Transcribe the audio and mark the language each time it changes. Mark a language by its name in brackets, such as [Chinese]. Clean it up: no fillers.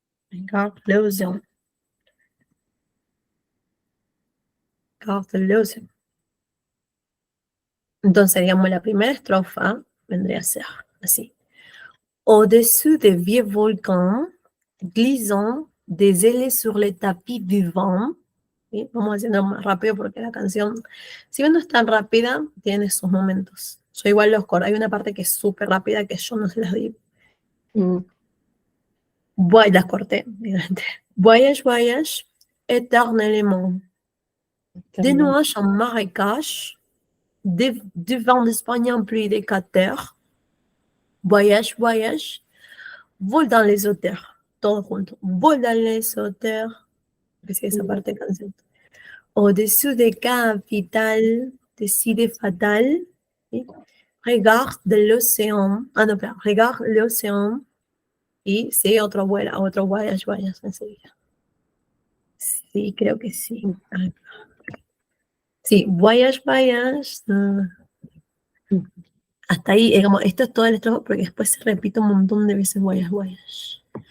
[French] Regarde l'océan. Regarde l'océan. [Spanish] Entonces, digamos, la primera estrofa vendría a ser así. [French] Au-dessus des vieux volcans, glissant des ailes sur les tapis du vent. [Spanish] ¿Sí? Vamos haciendo más rápido porque la canción, si bien no es tan rápida, tiene sus momentos. Yo igual los corto. Hay una parte que es súper rápida que yo no se las di. mm, Las corté, obviamente. [French] Voyage, voyage, éternellement. Des [Spanish] también, [French] nuages en marécage, du vent d'Espagne en pluie des cratères. Voyage, voyage, vole dans les hauteurs. [Spanish] Todo junto. [French] Vole dans les hauteurs. [Spanish] Empecé esa mm, parte de canción. [French] Au-dessus des capitales, des cités fatales. ¿Sí? Regarde de l'océan. [Spanish] Ah, no, perdón. [French] Regarde l'océan. [Spanish] Y sí, otro vuela, otro voyage, voyage enseguida. Sí, creo que sí. mm, Ah, sí, voyage, voyage. mm, Hasta ahí, como, esto es todo el estrofa porque después se repite un montón de veces voyage, voyage.